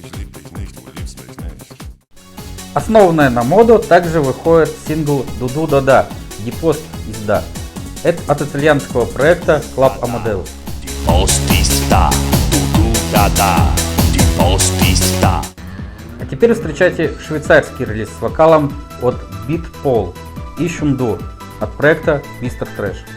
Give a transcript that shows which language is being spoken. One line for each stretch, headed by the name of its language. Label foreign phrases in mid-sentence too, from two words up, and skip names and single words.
Russian: Основанная на Modo, также выходит сингл «Дуду да-да» Die Post ist da. Это от итальянского проекта Club Amadeus. А теперь встречайте швейцарский релиз с вокалом от Beat Paul и Шунду от проекта Mr. Trash.